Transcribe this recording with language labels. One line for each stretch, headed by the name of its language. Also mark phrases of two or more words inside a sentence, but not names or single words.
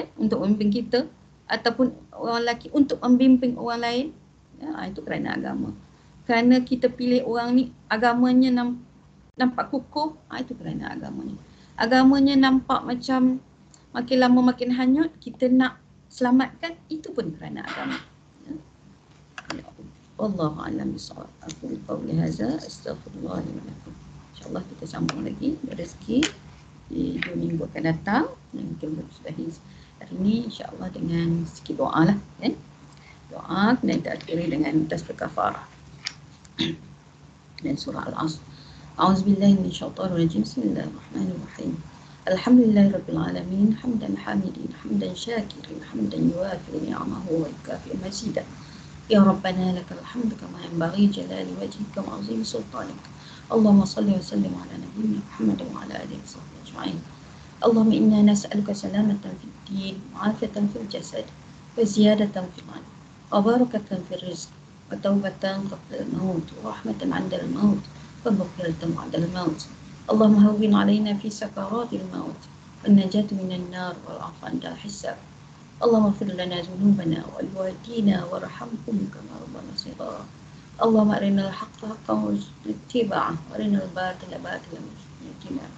Malay: Untuk membimbing kita, ataupun orang lelaki untuk membimbing orang lain. Itu kerana agama. Kerana kita pilih orang ni, agamanya nampak kukuh, itu kerana agamanya. Agamanya nampak macam makin lama makin hanyut, kita nak selamatkan, itu pun kerana agama.
Arabic: والله أعلم بالصواب. أقول قولي هذا, أستغفر الله لي ولكم. إن شاء الله
Malay: kita sambung lagi rezeki di 2 minggu akan datang. Dan kita sudahi hari ini
Arabic: إن شاء الله
Malay: dengan sikit doa lah, kan? Doa dan kita akhiri dengan tasbih kafarah dan surah Al-Asr.
Arabic: أعوذ بالله من الشيطان الرجيم. بسم الله الرحمن الرحيم. الحمد لله رب العالمين، حمدا حامدين، حمدا شاكرين، حمدا يوافي نعمه ويكافئ مزيده. يا ربنا لك الحمد كما ينبغي لجلال وجهك وعظيم سلطانك. اللهم صل وسلم على نبينا محمد وعلى آله وصحبه أجمعين. اللهم إنا نسألك سلامة في الدين، ومعافاة في الجسد، وزيادة في المال، وبركة في الرزق، وتوبة قبل الموت، ورحمة عند الموت، ومغفرة عند الموت. اللهم هون علينا في سكرات الموت, والنجاة من النار والعفو عند الحساب. اللهم اغفر لنا ذنوبنا ولوالدينا وارحمهم كما ربنا صغارا. اللهم أرنا الحق حقا وارزقنا اتباعه وأرنا الباطل باطلا وارزقنا اجتنابه.